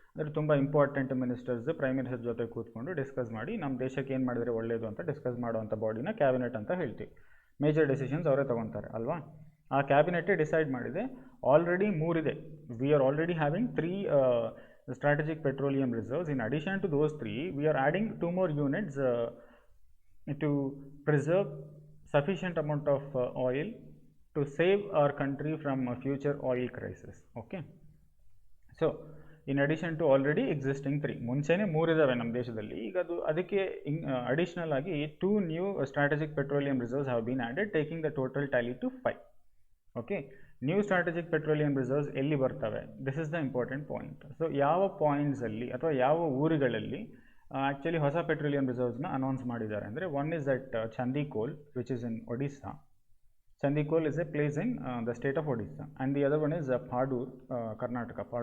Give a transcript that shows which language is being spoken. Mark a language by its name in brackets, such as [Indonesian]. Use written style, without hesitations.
[Kannada] ಅಂದರೆ ತುಂಬ important ministers prime minister ಜೊತೆ ಕೂತ್ಕೊಂಡು ಡಿಸ್ಕಸ್ ಮಾಡಿ ನಮ್ಮ ದೇಶಕ್ಕೆ ಏನು ಮಾಡಿದರೆ ಒಳ್ಳೆಯದು ಅಂತ ಡಿಸ್ಕಸ್ ಮಾಡುವಂಥ ಬಾಡಿನ ಕ್ಯಾಬಿನೆಟ್ ಅಂತ ಹೇಳ್ತೀವಿ. ಮೇಜರ್ ಡೆಸಿಷನ್ಸ್ ಅವರೇ ತೊಗೊತಾರೆ ಅಲ್ವಾ? ಆ ಕ್ಯಾಬಿನೆಟ್ಟೇ ಡಿಸೈಡ್ ಮಾಡಿದೆ. ಆಲ್ರೆಡಿ 3 ಇದೆ. [English] We are already having 3 strategic petroleum reserves. In addition to those 3, we are adding 2 more units to preserve sufficient amount of oil to save our country from a future oil crisis. Okay. So, in addition to already existing 3, [Kannada] ಮುಂಚೆನೇ 3 ಇದಾವೆ ನಮ್ಮ ದೇಶದಲ್ಲಿ. ಈಗ ಅದಕ್ಕೆ additional ಆಗಿ [English] 2 new strategic petroleum reserves have been added, taking the total tally to 5. Okay, new strategic petroleum reserves [Kannada] ಎಲ್ಲಿ ಬರ್ತವೆ? [English] This is the important point. [Kannada] So ಯಾವ ಪಾಯಿಂಟ್ಸಲ್ಲಿ ಅಥವಾ ಯಾವ ಊರುಗಳಲ್ಲಿ ಆ್ಯಕ್ಚುಲಿ ಹೊಸ ಪೆಟ್ರೋಲಿಯಂ ರಿಸರ್ವ್ಸ್ನ ಅನೌನ್ಸ್ ಮಾಡಿದ್ದಾರೆ ಅಂದರೆ, [English] One is at Chandikol which is in Odisha. Chandikol is a place in the state of Odisha. And the other one is Padur, Karnataka.